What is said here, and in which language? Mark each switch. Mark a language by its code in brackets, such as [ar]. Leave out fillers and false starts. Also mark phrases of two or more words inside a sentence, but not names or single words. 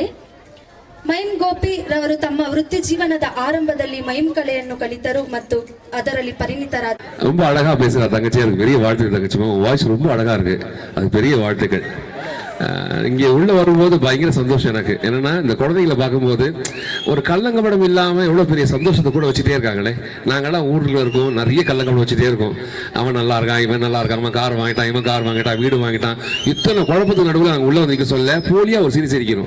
[kn] ಮೈಮ್ ಗೋಪಿ ರವರು ತಮ್ಮ ವೃತ್ತಿ ಜೀವನದ ಆರಂಭದಲ್ಲಿ ಮೈಮ್ ಕಲೆಯನ್ನು ಕಲಿತರು ಮತ್ತು ಅದರಲ್ಲಿ ಪರಿಣಿತರಾದ. [ta] ரொம்ப அழகா பேசுறா தங்கச்சி, எனக்கு பெரிய வாழ்த்து தங்கச்சி. வாய்ஸ் ரொம்ப அழகா இருக்கு, அது பெரிய வாழ்த்துக்கள். இங்கே உள்ள வரும்போது பயங்கர சந்தோஷம் எனக்கு. என்னன்னா இந்த குழந்தைங்களை பார்க்கும்போது ஒரு கள்ளங்கபடம் இல்லாமல் எவ்வளோ பெரிய சந்தோஷத்தை கூட வச்சுட்டே இருக்காங்களே. நாங்கள்லாம் ஊரில் இருக்கோம், நிறைய கள்ளங்கபடம் வச்சுட்டே இருக்கோம். அவன் நல்லா இருக்கான், இவன் நல்லா இருக்கான், அவன் கார் வாங்கிட்டான், இவன் கார் வாங்கிட்டான், வீடு வாங்கிட்டான், இத்தனை குழப்பத்துக்கு நடுவில் நாங்கள் உள்ள வந்து சொல்ல போலியாக ஒரு சிரிக்கிறோம்.